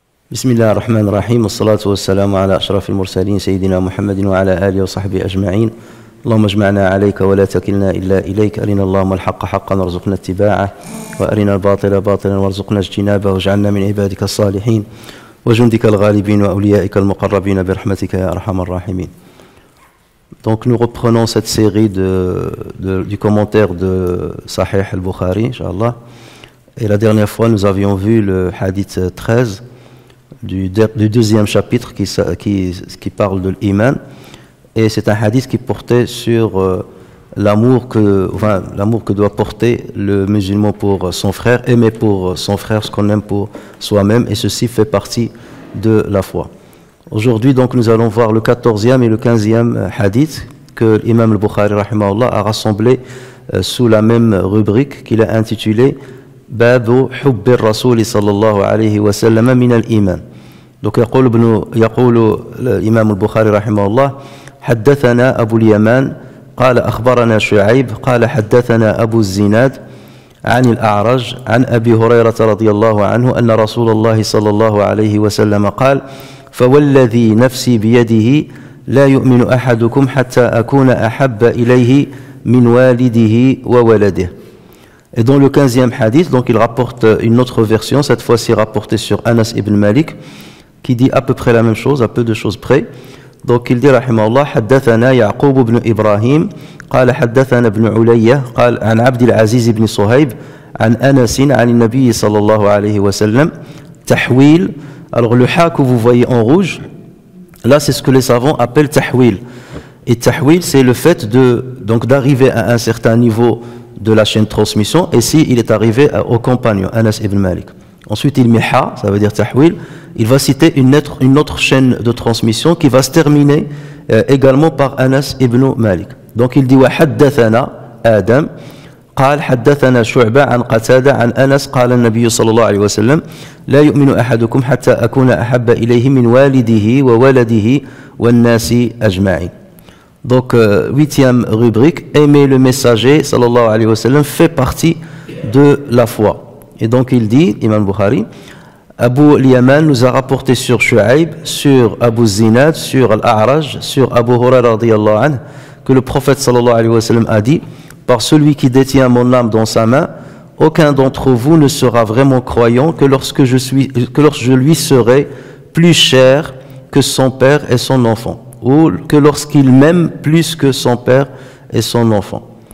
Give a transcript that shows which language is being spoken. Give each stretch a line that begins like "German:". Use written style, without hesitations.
Arabic: بسم الله الرحمن الرحيم، والصلاة والسلام على أشرف المرسلين سيدنا محمد وعلى آله وصحبه أجمعين. اللهم اجمعنا عليك ولا تكلنا إلا إليك. أرنا اللهم الحق حقا وارزقنا اتباعه، وأرنا الباطل باطلا وارزقنا اجتنابه، واجعلنا من عبادك الصالحين وجندك الغالبين وأوليائك المقربين برحمتك يا أرحم الراحمين.
French: Donc nous reprenons cette série du commentaire de Sahih al-Bukhari, Inch'Allah. Et la dernière fois, nous avions vu le hadith 13 du deuxième chapitre qui parle de l'iman. Et c'est un hadith qui portait sur l'amour que doit porter le musulman pour son frère, aimer pour son frère ce qu'on aime pour soi-même, et ceci fait partie de la foi. Aujourd'hui, donc, nous allons voir le 14e et le 15e hadith que l'imam al-Bukhari rahimahullah a rassemblé sous la même rubrique qu'il a intitulée
Arabic: Babu Hubbi Rasouli sallallahu alayhi wa sallam min al-iman. Donc يقول الإمام البخاري رحمه الله: حدثنا أبو اليمان قال أخبرنا شعيب قال حدثنا أبو الزناد عن الأعرج عن أبي هريرة رضي الله عنه أن رسول الله صلى الله عليه وسلم قال: فوالذي نفسي بيده لا يؤمن أحدكم حتى أكون أحب إليه من والده وولده.
French: Et dans le 15e hadith, donc il rapporte une autre version, cette fois-ci rapportée sur Anas ibn Malik, qui dit à peu près la même chose, à peu de choses près. Donc il dit
Arabic: رحمه الله: حدثنا يعقوب بن إبراهيم قال حدثنا ابن علية قال عن عبد العزيز بن صهيب عن أنس عن النبي صلى الله عليه وسلم تحويل.
French: Alors le ha que vous voyez en rouge, là c'est ce que les savants appellent tahwil. Et tahwil, c'est le fait d'arriver à un certain niveau de la chaîne de transmission, et si il est arrivé au compagnon Anas ibn Malik. Ensuite il met ha, ça veut dire tahwil. Il va citer une autre chaîne de transmission qui va se terminer également par Anas ibn Malik. Donc il dit
Arabic: wa haddathana Adam قال حدثنا شعبة عن قتادة عن أنس قال النبي صلى الله عليه وسلم لا يؤمن أحدكم حتى أكون أحب إليه من والده وولده والناس أجمعين.
French: Donc huitième rubrique, aimer le messager sallallahu alayhi wa sallam fait partie de la foi. Et donc il dit, Imam Bukhari, Abu al-Yaman nous a rapporté sur Shu'aib, sur Abu Zinad, sur Al-A'raj, sur Abu Hurayra radiyallahu anhu, que le prophète sallallahu alayhi wa sallam a dit: par celui qui détient mon âme dans sa main, aucun d'entre vous ne sera vraiment croyant que lorsque je lui serai plus cher que son père et son enfant, ou que lorsqu'il m'aime plus que son père et son enfant.